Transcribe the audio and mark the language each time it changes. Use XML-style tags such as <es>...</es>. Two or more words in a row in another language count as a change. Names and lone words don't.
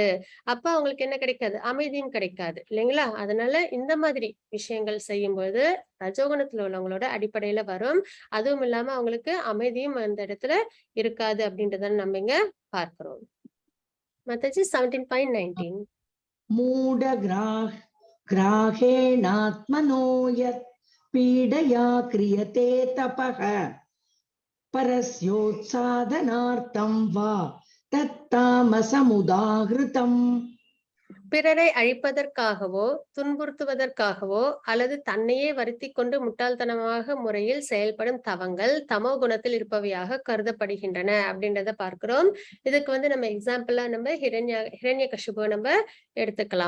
<ta>அப்ப அவங்களுக்கு என்ன கிடைக்காது, அமைதியும் கிடைக்காது இல்லைங்களா. அதனால இந்த மாதிரி விஷயங்கள் செய்யும்போது ரஜோகுணத்துல உள்ளவங்களோட அடிப்படையில வரும். அதுவும் இல்லாம அவங்களுக்கு அமைதியும் அந்த இடத்துல இருக்காது அப்படின்றத நம்ம இங்க பார்க்கிறோம். மத்தஜி 17.19.</ta> <sa>मूढ ग्राहेणात्मनो यत् पीडया क्रियते तपः परस्योत्साधनार्थं वा तत्तामसमुदाहृतम्.</sa> <ta>பிறரை அழிப்பதற்காகவோ துன்புறுத்துவதற்காகவோ அல்லது தன்னையே வருத்தி கொண்டு முட்டாள்தனமாக முறையில் செயல்படும் தவங்கள் தமோ குணத்தில் இருப்பவையாக கருதப்படுகின்றன அப்படின்றத பார்க்கிறோம். இதுக்கு வந்து நம்ம எக்ஸாம்பிளா நம்ம ஹிரண்ய கஷிபுவை நம்ம எடுத்துக்கலாம்.</ta>